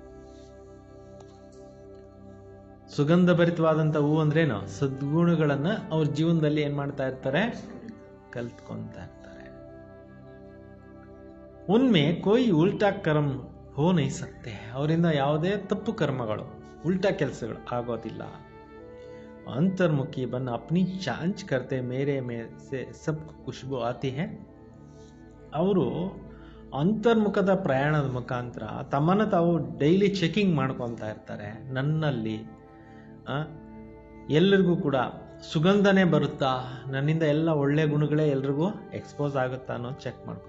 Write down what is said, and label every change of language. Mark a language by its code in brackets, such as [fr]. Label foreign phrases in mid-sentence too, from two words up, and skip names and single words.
[kn] ಸುಗಂಧ ಭರಿತವಾದಂಥ ಹೂವು ಅಂದ್ರೇನು? ಸದ್ಗುಣಗಳನ್ನ ಅವ್ರ ಜೀವನದಲ್ಲಿ ಏನ್ ಮಾಡ್ತಾ ಇರ್ತಾರೆ? ಕಲ್ತ್ಕೊಂತ ಇರ್ತಾರೆ. [hi] उनमें कोई उल्टा कर्म हो नहीं सकते. [kn] ಅವರಿಂದ ಯಾವುದೇ ತಪ್ಪು ಕರ್ಮಗಳು, ಉಲ್ಟಾ ಕೆಲಸಗಳು ಆಗೋದಿಲ್ಲ. [hi] अंतर्मुखी बन अपनी जांच करते मेरे में से सब खुशबू आती है. [kn] ಅವರು ಅಂತರ್ಮುಖದ ಪ್ರಯಾಣದ ಮುಖಾಂತರ ತಮ್ಮನ್ನು ತಾವು [en] daily checking [kn] ಮಾಡ್ಕೊತಾ ಇರ್ತಾರೆ. ನನ್ನಲ್ಲಿ ಎಲ್ಲರಿಗೂ ಕೂಡ ಸುಗಂಧನೇ ಬರುತ್ತಾ, ನನ್ನಿಂದ ಎಲ್ಲ ಒಳ್ಳೆ ಗುಣಗಳೇ ಎಲ್ರಿಗೂ ಎಕ್ಸ್ಪೋಸ್ ಆಗುತ್ತಾ ಅನ್ನೋ ಚೆಕ್ ಮಾಡ್ಕೊ.